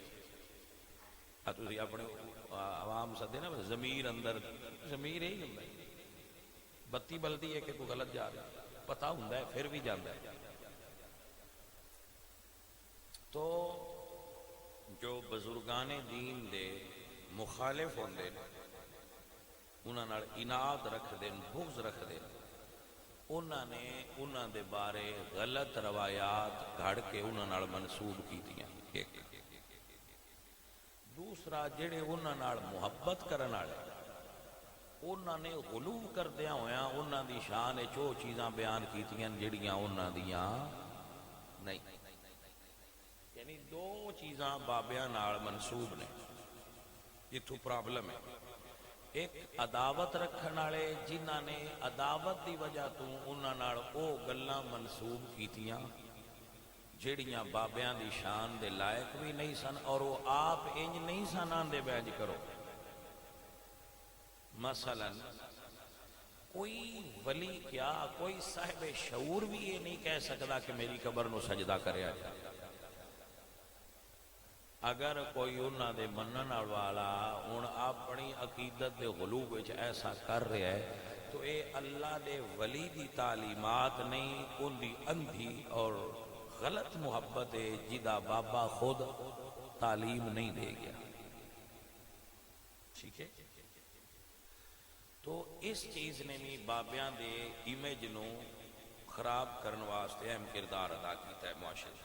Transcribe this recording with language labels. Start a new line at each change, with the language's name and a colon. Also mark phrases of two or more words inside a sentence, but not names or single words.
Punjabi: تسی اپنے عوام سدے نا ضمیر اندر، ضمیر یہی ہوندا ہے۔ بتی بلدی ہے کہ کوئی غلط جا رہا ہے، پتہ ہوندا ہے پھر بھی جاندا ہے۔ تو جو بزرگان دین دے مخالف ہوندے انہاں نال عناد رکھ دین، بغض رکھ دین، انہاں نے انہاں دے بارے غلط روایات گھڑ کے انہاں نال منسوب کیتیاں۔ دوسرا جڑے انہاں نال محبت کرن والے انہاں نے غلو کردیاں ہویاں انہاں دی شان وچ او چیزاں بیان کیتیاں جڑیاں انہاں دیاں نہیں۔ یعنی دو چیزاں بابیاں نال منسوب نے، جتھوں پرابلم ہے۔ ایک عداوت رکھن والے جنہاں نے عداوت دی وجہ تو انہاں نال او گلاں منسوب کیتیاں جڑیاں بابیاں دی شان دے لائق بھی نہیں سن، اور وہ آپ انج نہیں سن آندے بیان کرو۔
Urdu: مثلا کوئی ولی کیا کوئی صاحب شعور بھی یہ نہیں کہہ سکتا کہ
Punjabi: میری قبر نو سجدہ کریا جائے۔ اگر کوئی انہاں دے منن والا ہن اپنی عقیدت دے غلو وچ ایسا کر رہا ہے تو اے اللہ دے ولی دی تعلیمات نہیں، ان دی اندھی اور غلط محبت ہے جدا بابا خود تعلیم نہیں دے گیا۔ ٹھیک ہے، تو اس چیز نے بھی بابیاں دے امیج نو خراب کرنے واسطے اہم کردار ادا کیتا ہے معاشرے۔